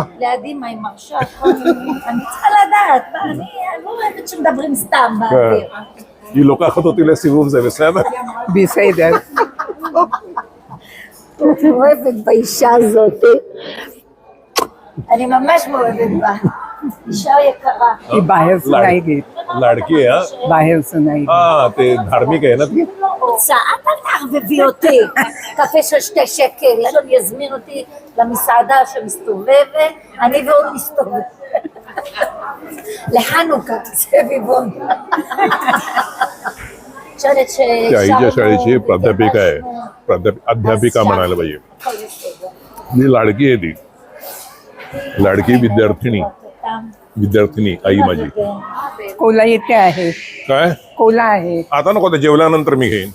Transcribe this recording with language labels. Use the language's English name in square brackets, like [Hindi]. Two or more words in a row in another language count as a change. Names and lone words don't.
[Hebrew] לידי מה עם מרשה, אני צריכה לדעת, אני לא אוהבת שמדברים סתם באוויר. היא לוקחת אותי לסיבוב, זה בסדר? בסדר. מאוהבת באישה הזאת. אני ממש מאוהבת בה. אישה יקרה. [Marathi] ती बाहेरचं नाही घेत. लाडकी आहे हा? बाहेरचं नाही घेत. हा, ते धार्मिक आहे ना ती? [Hebrew] רוצה, אל תערבבי אותי. קפה של 2 שקל, אני יזמין אותי למסעדה שמסתובבת, אני ועוד מסתובבת. לחנוכה, סביבון. חושבת [Marathi] त्या आईच्या शाळेची प्राध्यापिका आहे, अध्यापिका म्हणायला पाहिजे. ही लाडकी आहे ती, लाडकी विद्यार्थिनी आई माझी. कोला येते आहे. काय? कोला आहे. आता नको, ते जेवल्यानंतर मी घेईन.